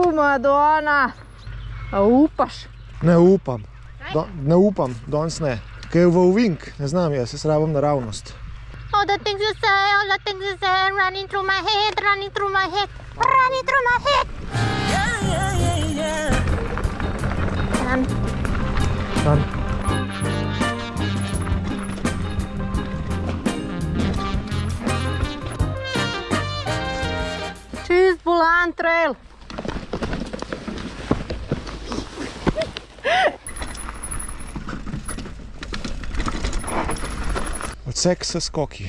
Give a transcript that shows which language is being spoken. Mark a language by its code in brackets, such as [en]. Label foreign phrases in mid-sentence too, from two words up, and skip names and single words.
[sl] Madonna. A upaš? Ne upam. Ne upam, danes ne. Kaj je v ovink, ne znam jaz, jaz rabim naravnost. [en] All the things you say, running through my head, running through my head, running through my head. Yeah, yeah, yeah, yeah. [sl] Dan. Čist bolan trail. Odsek s skoki.